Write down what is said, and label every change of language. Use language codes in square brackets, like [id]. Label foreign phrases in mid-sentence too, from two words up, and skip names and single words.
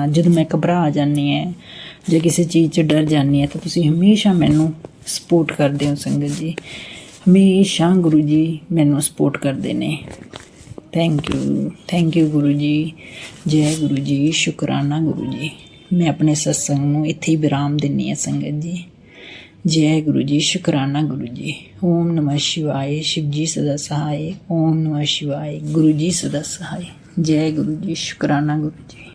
[pa] ਜਦੋਂ ਮੈਂ ਘਬਰਾ ਜਾਂਦੀ ਹਾਂ ਜਾਂ ਕਿਸੇ ਚੀਜ਼ 'ਚ ਡਰ ਜਾਂਦੀ ਹਾਂ ਤਾਂ ਤੁਸੀਂ ਹਮੇਸ਼ਾ ਮੈਨੂੰ ਸਪੋਰਟ ਕਰਦੇ ਹੋ ਸੰਗਤ ਜੀ, ਹਮੇਸ਼ਾ ਗੁਰੂ ਜੀ ਮੈਨੂੰ ਸਪੋਰਟ ਕਰਦੇ ਨੇ। [en] thank you [pa] ਗੁਰੂ ਜੀ, ਜੈ ਗੁਰੂ ਜੀ, ਸ਼ੁਕਰਾਨਾ ਗੁਰੂ ਜੀ। ਮੈਂ ਆਪਣੇ ਸਤਸੰਗ ਨੂੰ ਇੱਥੇ ਹੀ ਵਿਰਾਮ ਦਿੰਦੀ ਹਾਂ ਸੰਗਤ ਜੀ। ਜੈ ਗੁਰੂ ਜੀ, ਸ਼ੁਕਰਾਨਾ ਗੁਰੂ ਜੀ। [sa] ओम नमः शिवाय, [hi] शिव जी सदा सहाय। [sa] ओम नमः शिवाय, [hi] गुरु जी सदा सहाय। जय गुरु जी, शुकराना गुरु जी।